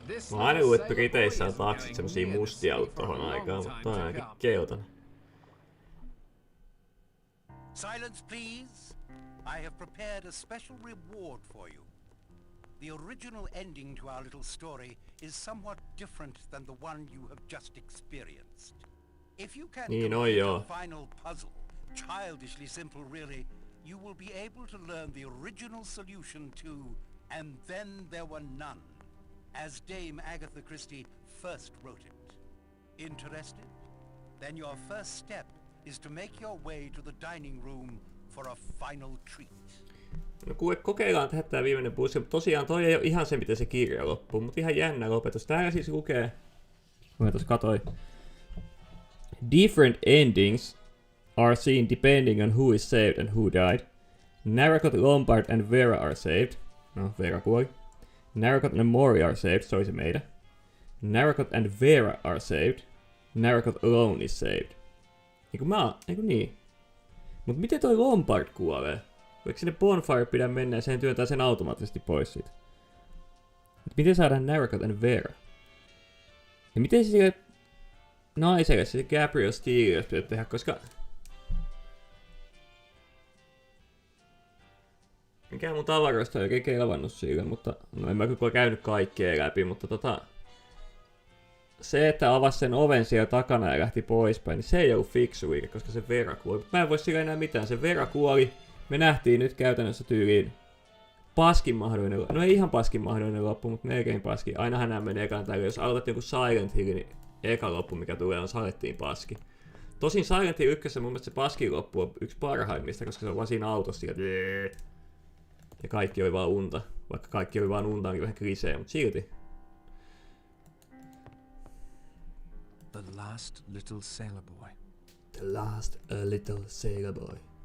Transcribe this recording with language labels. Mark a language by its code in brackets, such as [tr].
[fi] Mä oon aina luullut, että Briteissä on taksit semmosia mustia ollut tohon aikaan, mutta toi on ainakin keltainen. [en] Silence, please. I have prepared a special reward for you. The original ending to our little story is somewhat different than the one you have just experienced. If you can complete the final puzzle, childishly simple really, you will be able to learn the original solution to "And Then There Were None," as Dame Agatha Christie first wrote it. Interested? Then your first step is to make your way to the dining room for a final treat. [fi] No kuule, kokeillaan tehdä tää viimeinen pussi, mutta tosiaan toi ei oo ihan se, miten se kirja loppuu, mutta ihan jännä lopetus. Täällä siis lukee, kun mä tuossa katsoin, [en] different endings are seen depending on who is saved and who died. Narracott, Lombard and Vera are saved. [fi] No, Vera kuoli. [en] Narracott and Mori are saved, [fi] se oli se meidän. [en] Narracott and Vera are saved. Narracott alone is saved. [fi] Eiku niin. Mut miten toi Lombard kuolee? Voiko sinne Bonfire pidä mennä ja sen työntää sen automaattisesti pois siitä? Miten saadaan [en] Narracott and Vera? [fi] Ja miten se sille naiselle, se Gabriel Steele, jos pitää tehdä, koska... Mikään mun tavaroista ei oikein kelvannut sille, mutta... No en mä kyllä käynyt kaikkea läpi, mutta se, että avasi sen oven siellä takana ja lähti poispäin, niin se ei ollut fiksu liike, koska se Vera kuoli. Mä en voi sillä enää mitään, se Vera kuoli. Me nähtiin nyt käytännössä tyyliin paskin mahdollinen loppu. No ei ihan paskin mahdollinen loppu, mutta melkein paskin. Ainahan nämä menee ekaan tällä. Jos aloitat jonkun Silent Hill, niin eka loppu mikä tulee on salettiin paski. Tosin Silent Hill 1 mun mielestä se paskin loppu on yksi parhaimmista, koska se on vaan siinä autossa ja kaikki oli vaan unta. Vaikka kaikki oli vaan unta, niin vähän klisee, mutta silti. [en] The last little sailor boy. The last little sailor boy.